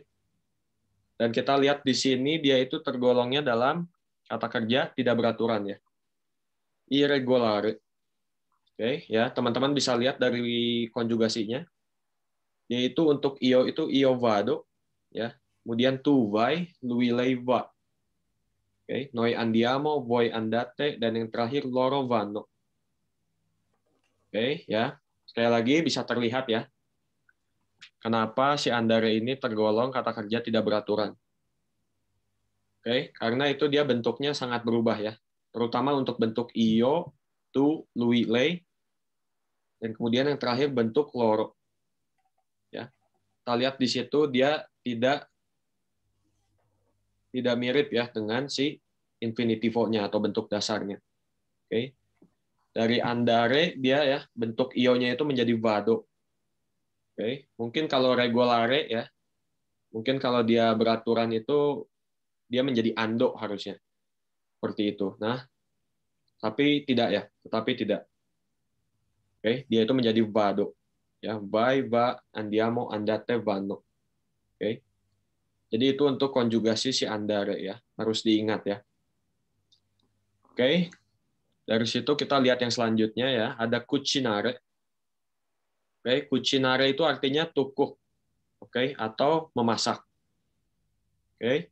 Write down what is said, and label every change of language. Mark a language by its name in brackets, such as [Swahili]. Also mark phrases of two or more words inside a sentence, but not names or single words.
[Indonesian] Dan kita lihat di sini dia itu tergolongnya dalam kata kerja tidak beraturan ya. [Italian] Irregolare. [Indonesian] Oke, ya, teman-teman bisa lihat dari konjugasinya. Yaitu untuk io itu [Italian] io vado [Indonesian] ya. [Italian] Kemudian tu vai, lui lei va. Oke, noi andiamo, voi andate, [Indonesian] dan yang terakhir [Italian] loro vanno. [Indonesian] Oke, ya. Sekali lagi bisa terlihat ya. Kenapa si andare ini tergolong kata kerja tidak beraturan. Oke, karena itu dia bentuknya sangat berubah ya. Terutama untuk bentuk [Italian] io, tu, lui, lei, [Indonesian] dan kemudian yang terakhir bentuk loro. Ya. Kita lihat di situ dia tidak mirip ya dengan si infinitivo-nya atau bentuk dasarnya. Oke. Dari andare dia ya bentuk io-nya itu menjadi vado. Oke. Mungkin kalau regolare ya, mungkin kalau dia beraturan itu dia menjadi ando harusnya. Seperti itu. Nah, tapi tidak ya, tetapi tidak. Oke, dia itu menjadi vado. [Italian] Ya, vai, va, andiamo, andate, vanno. [Indonesian] Oke. Jadi itu untuk konjugasi si andare ya, harus diingat ya. Oke. Dari situ kita lihat yang selanjutnya ya, ada cucinare. Oke, cucinare itu artinya tukuk. Oke, atau memasak. Oke.